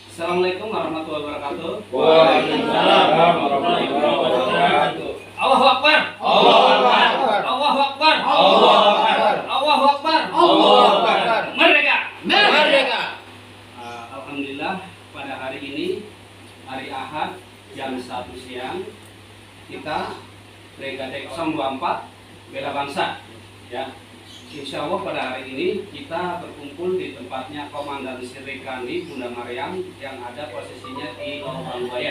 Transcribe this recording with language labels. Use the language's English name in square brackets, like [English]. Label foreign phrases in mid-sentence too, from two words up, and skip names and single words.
[Arabic] السلام عليكم ورحمة الله وبركاته. وعليكم السلام ورحمة الله وبركاته. الله أكبر. الله أكبر. الله أكبر. الله أكبر. الله أكبر. الله أكبر. [Indonesian] Merdeka. Merdeka. Alhamdulillah pada hari ini hari Ahad jam 1 siang kita Brigade 024 Bela Bangsa ya. [Arabic] إن شاء الله [Indonesian] pada hari ini kita berkumpul di tempatnya Komandan Sirikandi Bunda Maryam yang ada posisinya di Lorong Buaya.